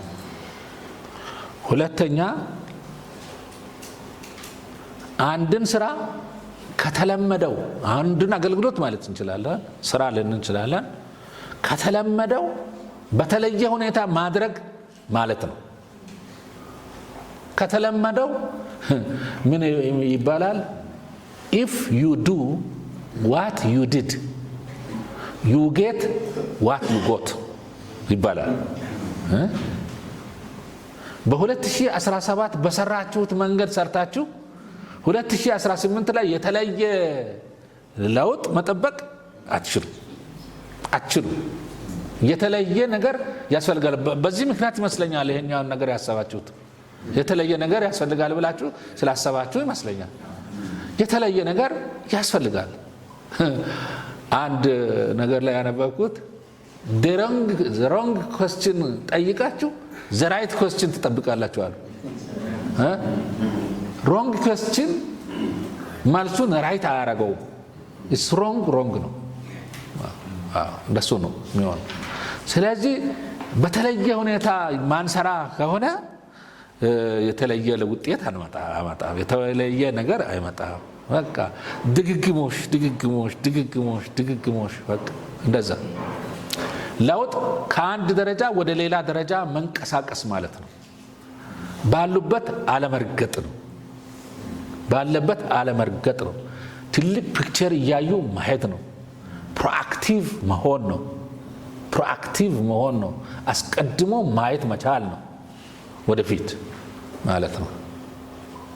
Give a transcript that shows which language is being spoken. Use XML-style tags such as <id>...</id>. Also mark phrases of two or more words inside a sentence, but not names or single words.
<am>ሁለተኛ አንድን ስራ ከተለመደው አንድን አገልግሎት ማለት እንችላለን፣ ስራ ልን እንችላለን፣ ከተለመደው በተለየ ሁኔታ ማድረግ ማለት ነው። ከተለመደው ምን ይባላል?</am> <en>if you do what you did you get what you got</en> <am>ይባላል። በ2017 በሰራችሁት መንገድ ሰርታችሁ 2018 ላይ የተለየ ለውጥ መጠበቅ አትችሉ። የተለየ ነገር ያስፈልጋል። በዚህ ምክንያት ይመስለኛል ይሄኛውን ነገር ያሰባችሁት። የተለየ ነገር ያስፈልጋል ብላችሁ ስላሰባችሁ ይመስለኛል። የተለየ ነገር ያስፈልጋል። አንድ ነገር ላይ ያነበብኩት</am> <en>the wrong question</en> <am>ጠይቃችሁ</am> <en>the right question</en> <am>ትጠብቃላችሁ አሉ።</am> <en>wrong question</en> <am>መልሱን ራይት አያረገው።</am> <en>it's wrong</en> <am>ነው። እንደሱ ነው የሚሆነው። ስለዚህ በተለየ ሁኔታ ማንሰራ ከሆነ የተለየ ውጤት አያመጣም። የተለየ ነገር አይመጣም። በቃ ድግግሞሽ በቃ እንደዛ። ለውጥ ከአንድ ደረጃ ወደ ሌላ ደረጃ መንቀሳቀስ ማለት ነው። ባለበት አለመርገጥ ነው። ትልቅ ፒክቸር እያዩ ማየት ነው። ፕሮአክቲቭ መሆን ነው። አስቀድሞ ማየት መቻል ነው ወደፊት ማለት ነው።</am>